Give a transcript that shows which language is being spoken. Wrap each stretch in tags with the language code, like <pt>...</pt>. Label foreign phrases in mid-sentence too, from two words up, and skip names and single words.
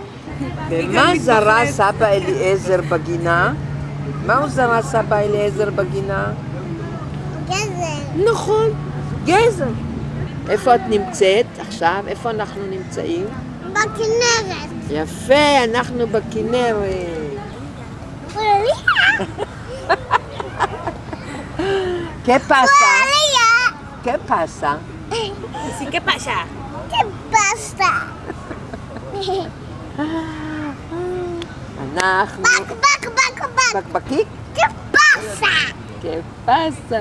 <he>מה זרה סבא אליעזר בגינה? מה הוא זרה סבא אליעזר בגינה? גזר. נכון, גזר. איפה את נמצאת עכשיו? איפה אנחנו נמצאים? בכנרת. יפה, אנחנו בכנרת.</he> <es>¿Qué pasa? ¿Qué pasa? Sí, ¿qué pasa? ¿Qué pasa?</es> <he>אנחנו... בק. בקבקיק?</he> <es>¿Qué pasa? ¿Qué pasa?</es>